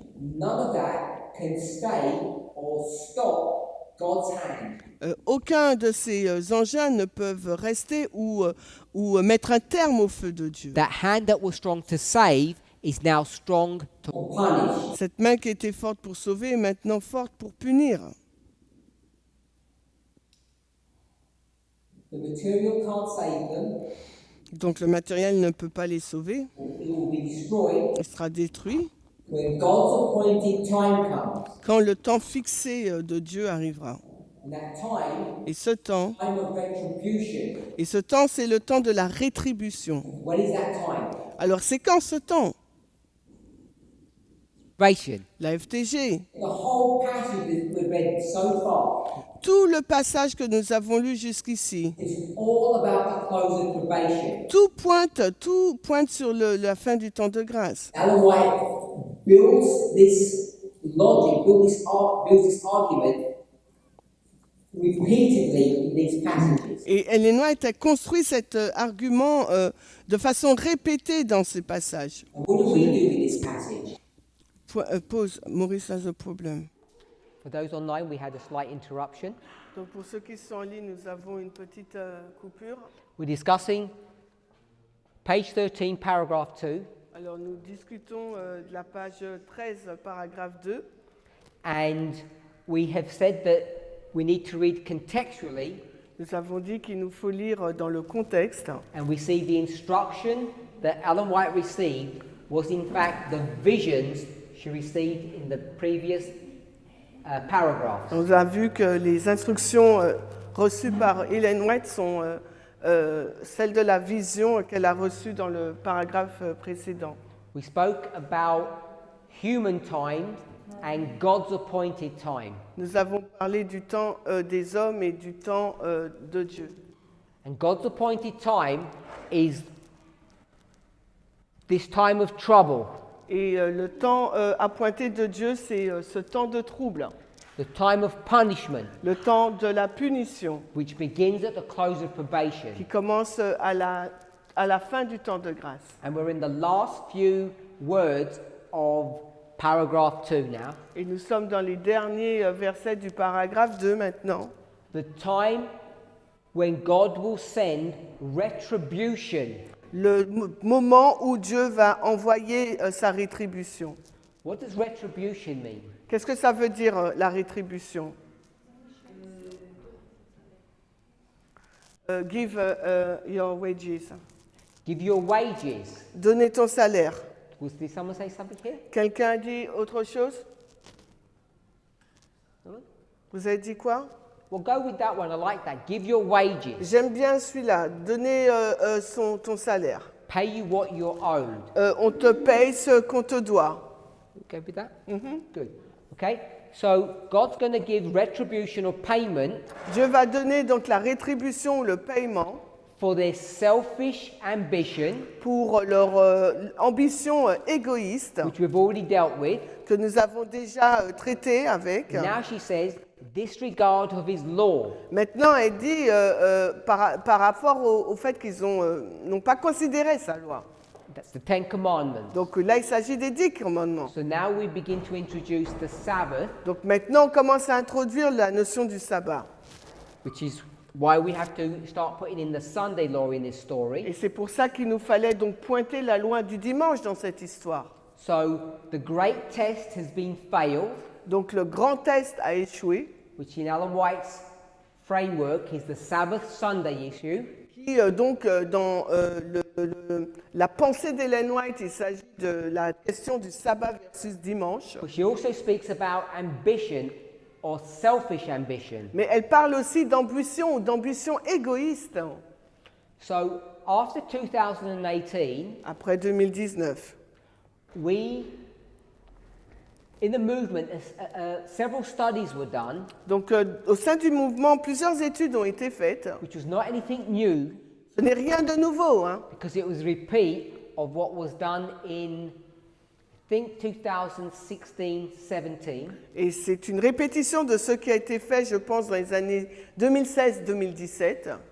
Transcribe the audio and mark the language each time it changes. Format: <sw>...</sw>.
<en>none of that can stay or stop God's hand.</en> <fr>Aucun de ces engins ne peuvent rester ou mettre un terme au feu de Dieu.</fr> <en>That hand that was strong to save is now strong to Or punish.</en> <fr>Cette main qui était forte pour sauver est maintenant forte pour punir.</fr> <en>The material can't save them.</en> <fr>Donc le matériel ne peut pas les sauver,</fr> <en>It will be destroyed</en> <fr>il sera détruit</fr> <en>when God's appointed time comes.</en> <fr>quand le temps fixé de Dieu arrivera.</fr> <en>And that time,</en> <fr>Et ce temps,</fr> <en>time of retribution.</en> <fr>c'est le temps de la rétribution.</fr> <en>When is that time?</en> <fr>Alors c'est quand ce temps?</fr> <en>salvation.</en> <fr>La FTG.</fr> <en>The whole passage that we've read so far</en> <fr>Tout le passage que nous avons lu jusqu'ici,</fr> <en>is all about the close of probation.</en> <fr>tout pointe sur la fin du temps de grâce.</fr> <en>Ellen White builds this logic, builds this argument repeatedly in these passages.</en> <fr>Et Ellen White a construit cet argument de façon répétée dans ces passages.</fr> <en>And what do we do with this passage? Pause. Maurice has a problem. For those online, we had a slight interruption.</en> <fr>Donc pour ceux qui sont en ligne, nous avons une petite coupure.</fr> <en>We're discussing page 13, paragraph 2,</en> <fr>Alors nous discutons de la page 13, paragraphe 2.</fr> <en>and we have said that we need to read contextually,</en> <fr>Nous avons dit qu'il nous faut lire dans le contexte.</fr> <en>and we see the instruction that Ellen White received was in fact the visions she received in the previous paragraphs.</en> <fr>On a vu que les instructions reçues par Ellen White sont celles de la vision qu'elle a reçue dans le paragraphe précédent.</fr> <en>We spoke about human time and God's appointed time.</en> <fr>Nous avons parlé du temps des hommes et du temps de Dieu.</fr> <en>And God's appointed time is this time of trouble,</en> <fr>Et le temps appointé de Dieu, c'est ce temps de trouble,</fr> <en>the time of punishment,</en> <fr>le temps de la punition,</fr> <en>which begins at the close of probation.</en> <fr>qui commence à la fin du temps de grâce.</fr> <en>And we're in the last few words of paragraph 2 now.</en> <fr>Et nous sommes dans les derniers versets du paragraphe 2 maintenant.</fr> <en>The time when God will send retribution.</en> <fr>Le moment où Dieu va envoyer sa rétribution.</fr> <en>What does retribution mean?</en> <fr>Qu'est-ce que ça veut dire, la rétribution?</fr> <en>Give your wages. Give your wages.</en> <fr>Donner ton salaire.</fr> <en>Did someone say something here?</en> <fr>Quelqu'un a dit autre chose?</fr> <en>Someone?</en> <fr>Vous avez dit quoi?</fr> <en>Well, go with that one. I like that. Give your wages.</en> <fr>J'aime bien celui-là. Donner ton salaire.</fr> <en>Pay you what you're owed.</en> <fr>On te paye ce qu'on te doit.</fr> <en>Okay with that? Good. Okay. So God's going to give retribution or payment</en> <fr>Dieu va donner donc la rétribution ou le paiement</fr> <en>for their selfish ambition,</en> <fr>pour leur ambition égoïste</fr> <en>which we've already dealt with.</en> <fr>que nous avons déjà traité avec.</fr> <en>Now she says, disregard of his law.</en> <fr>Maintenant, elle dit par rapport au fait qu'ils n'ont pas considéré sa loi.</fr> <en>That's the Ten Commandments.</en> <fr>Donc là, il s'agit des 10 commandements.</fr> <en>So now we begin to introduce the Sabbath,</en> <fr>Donc maintenant, on commence à introduire la notion du sabbat.</fr> <en>which is why we have to start putting in the Sunday law in this</en> <fr>Et</fr> <en>story.</en> <fr>c'est pour ça qu'il nous fallait donc pointer la loi du dimanche dans cette histoire.</fr> <en>So the great test has been failed,</en> <fr>Donc le grand test a échoué,</fr> <en>which in Ellen White's framework is the Sabbath Sunday issue.</en> <fr>qui donc dans la pensée d'Ellen White, il s'agit de la question du sabbat versus dimanche.</fr> <en>But she also speaks about ambition or selfish ambition.</en> <fr>Mais elle parle aussi d'ambition ou d'ambition égoïste.</fr> <en>So after 2018,</en> <fr>Après 2019,</fr> <en>in the movement, several studies were done,</en> <fr>donc au sein du mouvement, plusieurs études ont été faites.</fr> <en>which was not anything new</en> <fr>Ce n'est rien de nouveau, hein.</fr> <en>because it was a repeat of what was done in, I think, 2016-17.</en> <fr>Et c'est une répétition de ce qui a été fait, je pense, dans les années 2016-2017.</fr>